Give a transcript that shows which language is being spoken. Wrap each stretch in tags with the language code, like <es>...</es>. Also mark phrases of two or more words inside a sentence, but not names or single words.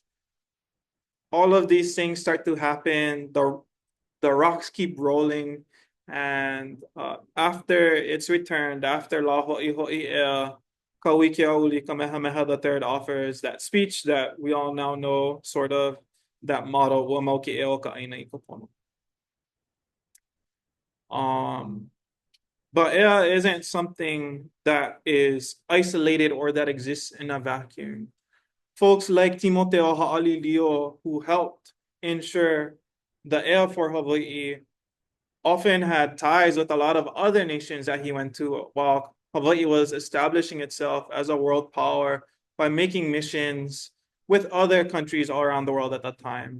<en>All of these things start to happen. The rocks keep rolling. And after it's returned, after La Ho'iho'i Kauwila Kamehameha III offers that speech that we all now know, sort of, that motto,</en> <haw>Ua mau ke eo ka aina I ka pono.</haw> <en>But ea isn't something that is isolated or that exists in a vacuum. Folks like Timoteo Ha'alilio, who helped ensure the ea for Hawaii, often had ties with a lot of other nations that he went to while Hawaii was establishing itself as a world power by making missions with other countries all around the world at that time.</en>